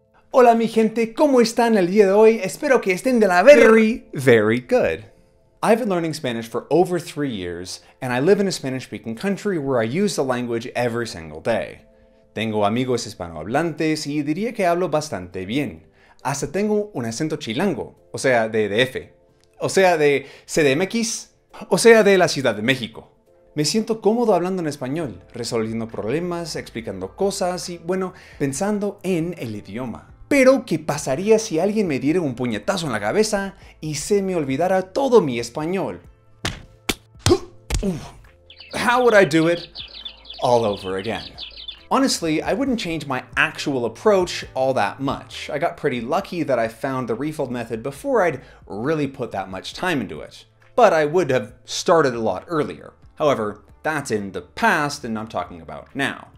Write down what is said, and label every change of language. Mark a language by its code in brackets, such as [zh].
[es] Hola mi gente, ¿cómo están el día de hoy? Espero que estén de la [en] very good. I've been learning Spanish for over 3 years, and I live in a Spanish-speaking country where I use the language every single day. [es] Tengo amigos hispanohablantes y diría que hablo bastante bien. Hasta tengo un acento chilango, o sea, de DF, o sea, de CDMX, o sea, de la Ciudad de México. Me siento cómodo hablando en español, resolviendo problemas, explicando cosas y, bueno, pensando en el idioma. Pero, ¿qué pasaría si alguien me diera un puñetazo en la cabeza y se me olvidara todo mi español? [en] How would I do it all over again? Honestly, I wouldn't change my actual approach all that much. I got pretty lucky that I found the Refold method before I'd really put that much time into it. But I would have started a lot earlier. However, that's in the past and I'm talking about now.